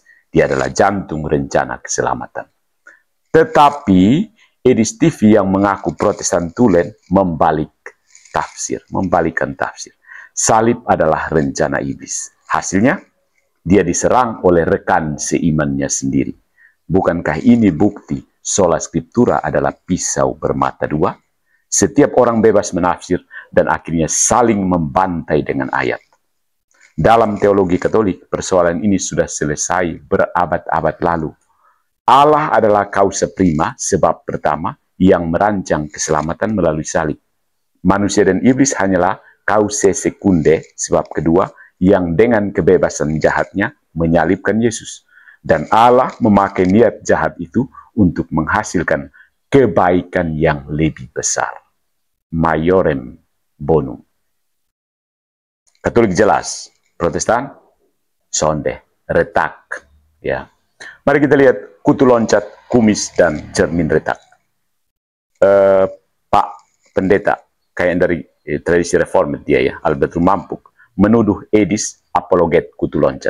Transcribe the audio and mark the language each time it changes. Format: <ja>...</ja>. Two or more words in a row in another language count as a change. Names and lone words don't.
<id>Dia adalah jantung rencana keselamatan. Tetapi Edis TV yang mengaku Protestan tulen membalikkan tafsir. Salib adalah rencana iblis. Hasilnya, dia diserang oleh rekan seimannya sendiri. Bukankah ini bukti</id> <la>sola scriptura</la> <id>adalah pisau bermata dua? Setiap orang bebas menafsir dan akhirnya saling membantai dengan ayat. Dalam teologi Katolik, persoalan ini sudah selesai berabad-abad lalu. Allah adalah</id> <la>causa prima,</la> <id>sebab pertama, yang merancang keselamatan melalui salib. Manusia dan iblis hanyalah</id> <la>causa secunde,</la> <id>sebab kedua, yang dengan kebebasan jahatnya menyalibkan Yesus. Dan Allah memakai niat jahat itu untuk menghasilkan kebaikan yang lebih besar.</id> <la>Maiorem bonum.</la> <id>Katolik jelas, Protestan sonde, retak. Ya. Mari kita lihat kutu loncat, kumis, dan cermin retak. Pak Pendeta, kayak dari tradisi reformat dia ya, Albert Rumampuk, menuduh Edis apologet kutu loncat.</id>